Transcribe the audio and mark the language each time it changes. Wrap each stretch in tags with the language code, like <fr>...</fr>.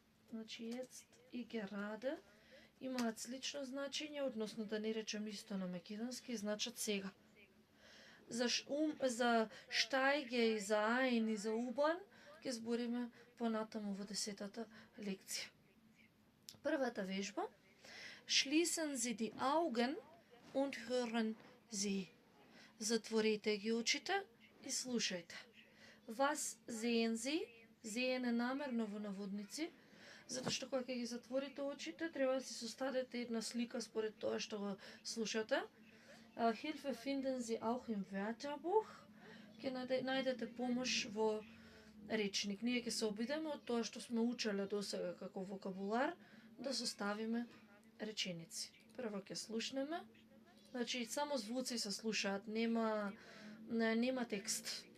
<mk>Значи jetzt и gerade имаат слично значење, односно да не речем исто на македонски, значат сега. За штајге и за ein и за U-Bahn ќе збориме понатаму во 10-та лекција. Првата вежба.</mk> <de>Schließen Sie die Augen und hören Sie.</de> <mk>Затворете ги очите и слушајте.</mk> <de>Was sehen Sie?</de> <mk>Sehen е намерно во наводници, затоа што кога ќе ги затворите очите, треба да си составите една слика според тоа што го слушате.</mk> <de>Hilfe finden Sie auch im Wörterbuch.</de> <mk>Ќе најдете помош во речник. Ние ќе се обидеме од тоа што сме учеле досега како вокабулар да составиме реченици. Прво ќе слушнеме. Значи само звуци се слушаат, нема текст.</mk>